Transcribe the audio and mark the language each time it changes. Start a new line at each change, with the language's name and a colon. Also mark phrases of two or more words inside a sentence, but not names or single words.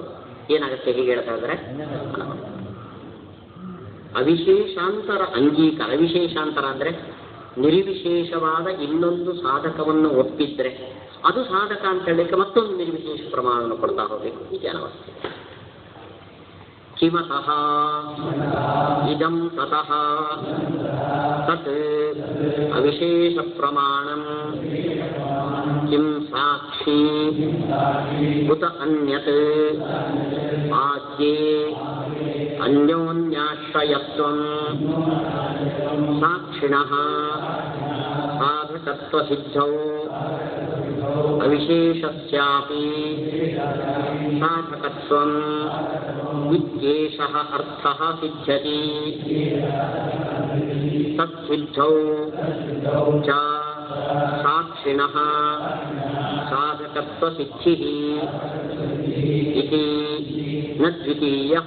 Kannada: ಏನಾಗುತ್ತೆ ಹೀಗೆ ಹೇಳ್ತಾ ಇದ್ರೆ ಅವಿಶೇಷಾಂತರ ಅಂಗೀಕಾರ. ಅವಿಶೇಷಾಂತರ ಅಂದ್ರೆ ನಿರ್ವಿಶೇಷವಾದ ಇನ್ನೊಂದು ಸಾಧಕವನ್ನು ಒಪ್ಪಿದ್ರೆ ಅದು ಸಾಧಕ ಅಂತ ಹೇಳಲಿಕ್ಕೆ ಮತ್ತೊಂದು ನಿರ್ವಿಶೇಷ ಪ್ರಮಾಣವನ್ನು ಕೊಡ್ತಾ ಹೋಗಬೇಕು.
Sanskrit: ಈ ಜ್ಞಾನವಸ್ಥೆ. ಕಿಮತಃ ಇದಂ ತತಃ ತತ್ ಅವಿಶೇಷ ಪ್ರಮಾಣಂ ಕಿಂ ಸಾಕ್ಷಿ ಉತ ಅನ್ಯತ್ ಆದ್ಯೇ ಅನ್ಯೋನ್ಯಾಶ್ರಯತ್ವಂ ಸಾಕ್ಷಿಣಃ ಸಾಧಕತ್ವ ಸಿದ್ಧೌ ಅವಿಶೇಷಸ್ಯಾಪಿ ಸಾಧಕತ್ವಂ ಇತ್ಯೇಷಃ ಅರ್ಥಃ ಸಿದ್ಧ್ಯತಿ ತತ್ಸಿದ್ಧೌ ಚ ಸಾಕ್ಷಿಣಃ ಸಾಧಕತ್ವ ಸಿದ್ಧಿಃ ಇತಿ ನ ದ್ವಿತೀಯಃ.